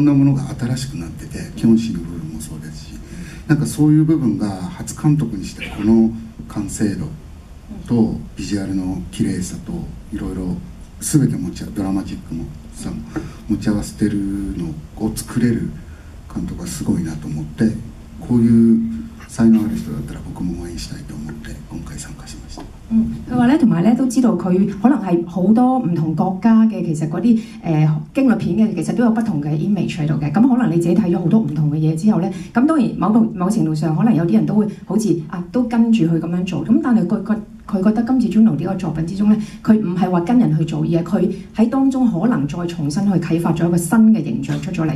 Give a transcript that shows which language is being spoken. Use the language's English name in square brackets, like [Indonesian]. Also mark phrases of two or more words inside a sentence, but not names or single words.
[Japanese] なものが新しくなってて、キョンシーの部分もそうですし、なんかそういう部分が初監督にしてこの完成度とビジュアルの綺麗さといろいろ全てドラマチックもさ持ち合わせてるのを作れる監督はすごいなと思って、こういう才能ある人だったら僕も応援したいと思って今回參加しました。 [Cantonese] 佢話咧，同埋咧都知道佢可能係好多唔同國家嘅，其實嗰啲驚慄片嘅，其實都有不同嘅 image 喺度嘅。咁可能你自己睇咗好多唔同嘅嘢之後咧，咁當然某程度上，可能有啲人都會好似都跟住佢咁樣做。咁但係佢覺得今次 Juno 呢個作品之中咧，佢唔係話跟人去做，而係佢喺當中可能再重新去啟發咗一個新嘅形象出咗嚟。